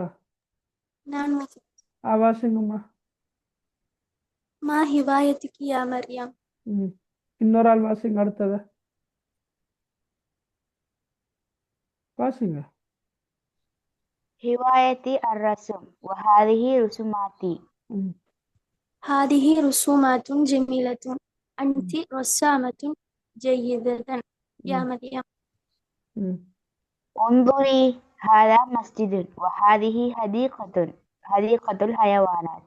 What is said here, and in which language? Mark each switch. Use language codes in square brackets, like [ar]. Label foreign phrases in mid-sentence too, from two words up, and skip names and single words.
[ta] நான் வாசிங்கம்மா. [ar] ما هوايتك يا مريم. [ta] இன்னொரு ஆள் வாசிங்க. அடுத்தத வாசிங்க. [ar] هوايتي الرسم وهذه رسوماتي. هذه رسومات جميلة. أنت رسامة جيدة يا مريم. انظري هذا مسجد وهذه حديقة الحيوانات.